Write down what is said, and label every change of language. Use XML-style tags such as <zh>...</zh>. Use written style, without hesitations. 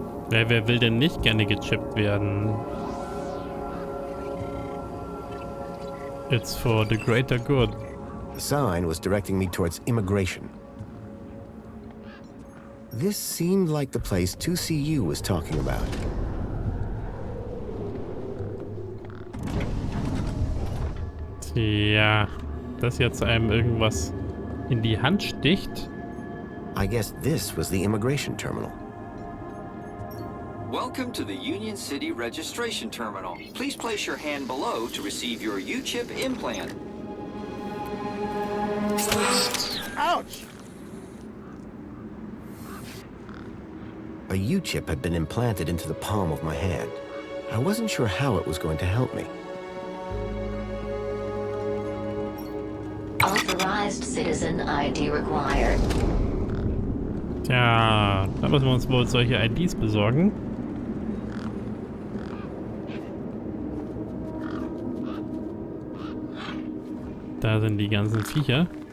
<de>Wer will denn nicht gerne gechippt werden?</de> <en>It's for the greater good. The sign was directing me towards immigration. This seemed like the place 2CU was talking about.</en> <de>Tja, dass jetzt einem irgendwas in die Hand sticht.</de> <en>I guess this was the immigration terminal. Welcome to the Union City Registration Terminal. Please place your hand below to receive your U-chip implant. Ouch! A U-chip had been implanted into the palm of my hand. I wasn't sure how it was going to help me. Authorized citizen ID required.</en> <de>Tja, da müssen wir uns wohl solche IDs besorgen. Da sind die ganzen Viecher.</de>